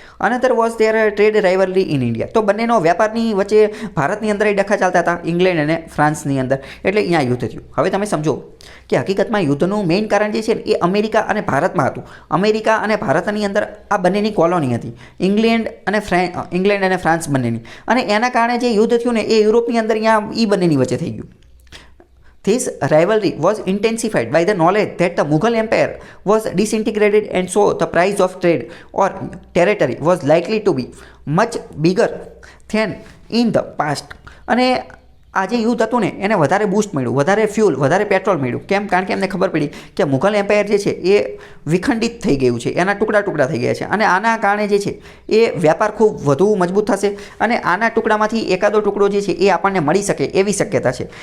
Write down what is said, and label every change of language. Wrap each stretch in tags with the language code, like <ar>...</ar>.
<en>Another was there trade rivalry in India.</en> <gu>તો બંનેનો વેપારની વચ્ચે ભારતની અંદર ડખા ચાલતા હતા, ઇંગ્લેન્ડ અને ફ્રાન્સની અંદર. એટલે અહીંયા યુદ્ધ થયું. હવે તમે સમજો કે હકીકતમાં યુદ્ધનું મેઇન કારણ જે છે ને એ અમેરિકા અને ભારતમાં હતું. અમેરિકા અને ભારતની અંદર આ બંનેની કોલોની હતી, ઇંગ્લેન્ડ અને ફ્રાન્સ બંનેની. અને એના કારણે જે યુદ્ધ થયું ને એ યુરોપની અંદર અહીંયા એ બંનેની વચ્ચે થઈ ગયું.</gu> <en>This rivalry was intensified by the knowledge that the Mughal Empire was disintegrated, and so the price of trade or territory was likely to be much bigger than in the past.</en> <gu>અને આ જે યુદ્ધ હતું ને એને વધારે boost મળ્યું, વધારે ફ્યુલ, વધારે પેટ્રોલ મળ્યું. કેમ? કારણ કે એમને ખબર પડી કે મુઘલ એમ્પાયર જે છે એ વિખંડિત થઈ ગયું છે, એના ટુકડા ટુકડા થઈ ગયા છે. અને આના કારણે જે છે એ વ્યાપાર ખૂબ વધુ મજબૂત થશે અને આના ટુકડામાંથી એકાદો ટુકડો જે છે એ આપણને મળી શકે એવી શક્યતા છે.</gu>